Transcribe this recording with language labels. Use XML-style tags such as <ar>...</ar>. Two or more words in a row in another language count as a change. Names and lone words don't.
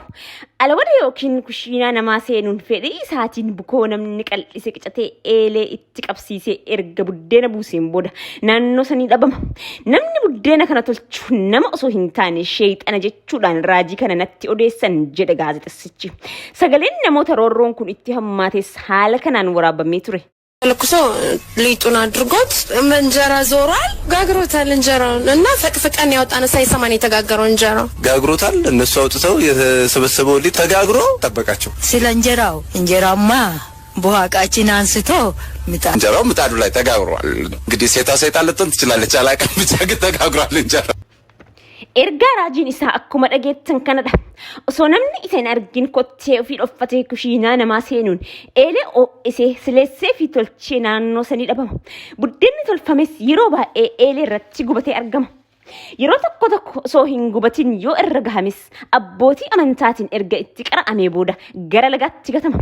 <om>Alwada yookiin kushiinaa namaa seenuun fedhii isaatiin bukoo namni qal'ise qicatee eelee itti qabsiisee erga buddeena buuseen booda naannoo sanii dhabama. Namni buddeena kana tolchu nama osoo hin taane sheexana jechuudhaan raajii kana natti odeessan jedhe gaazexessichi. Sagaleen namoota roorroon kun itti hammaates haala kanaan waraabamee ture.</om> <am>ለኩሶ ሊጡን አድርጎት እንጀራ ዞሯል ጋግሮታል እንጀራውን እና ፈቅፍቀን ያወጣነ ሳይሰማን የተጋገረው እንጀራ ጋግሮታል እነሱ አውጥተው የተሰበሰበው ሊጥ ተጋግሮ ተጠበቃቸው ስለ እንጀራማ በኋቃችን አንስቶ እንጀራው ምጣዱ ላይ ተጋግሯል እንግዲህ ሰይጣን ልጥን ትችላለች አላቀም ብቻ ግን ተጋግሯል እንጀራ</am> <om>Erga raajiin isaa akkuma dhageettan kanadha. Osoo namni isa hin argin kottee ofii dhoffatee kushiinaa namaa seenuun eelee ho'isee sileessee fi tolchee naannoo sanii dhabama. Buddeenni tolfames yeroo baay'ee eelee irratti gubatee argama. Yeroo tokko osoo hin gubatin yoo irra gahames abbootii amantaatiin erga itti qara'amee booda gara lagaatti gatama.</om>